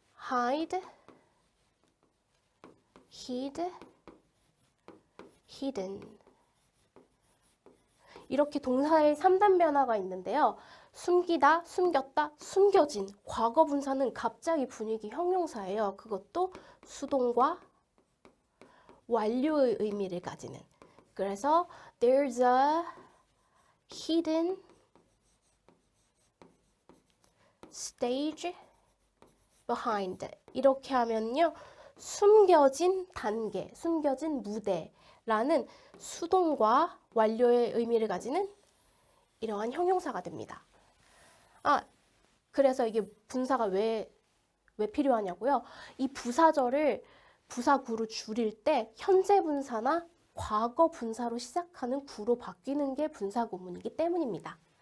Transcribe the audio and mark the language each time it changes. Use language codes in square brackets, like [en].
[ko] hide, hid, hidden 이렇게 동사의 3단 변화가 있는데요. 숨기다, 숨겼다, 숨겨진 과거 분사는 갑자기 분위기 형용사예요. 그것도 수동과 완료의 의미를 가지는. 그래서 [en] there's a hidden stage behind [ko] 이렇게 하면요. 숨겨진 단계, 숨겨진 무대라는 수동과 완료의 의미를 가지는 이러한 형용사가 됩니다. 그래서 이게 분사가 왜 필요하냐고요? 이 부사절을 부사구로 줄일 때 현재 분사나 과거 분사로 시작하는 구로 바뀌는 게 분사 구문이기 때문입니다.